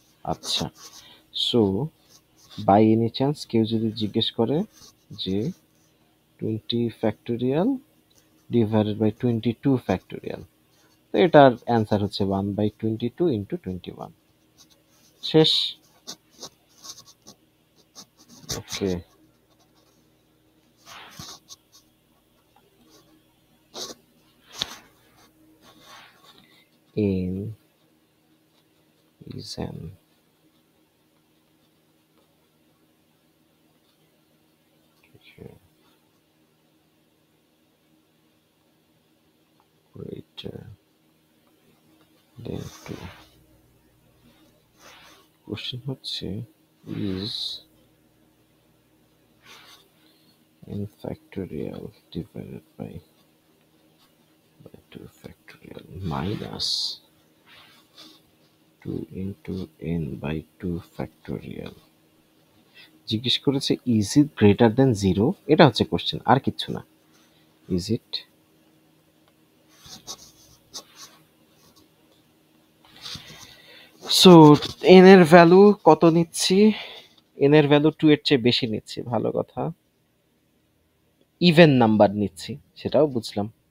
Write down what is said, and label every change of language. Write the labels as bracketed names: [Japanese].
[Bangla] আচ্ছা, so [English] by any chance [Bangla] কেউ যদি জিজ্ঞেস করে যে 20 ফ্যাক্টোরিয়াল ডিভাইডেড বাই 22 ফ্যাক্টোরিয়াল, তো এটার অ্যান্সার হচ্ছে 1 বাই 22 ইন্টু 21। শেষ। [English] Okay, n is an greater than 2। [Bangla] Question হচ্ছে [English] is n factorial divided by 2 factorial minus 2 into n by 2 factorial। [Bangla] জিজ্ঞেস করেছে [English] is it greater than 0, [Bangla] এটা হচ্ছে কোশ্চেন, আর কিচ্ছু না। [English] is it so [Bangla] এন এর ভ্যালু কত নিচ্ছি? এন এর ভ্যালু 2 এর চেয়ে বেশি নিচ্ছি, ভালো কথা। ইভেন নাম্বার নিচ্ছি, সেটাও বুঝলাম।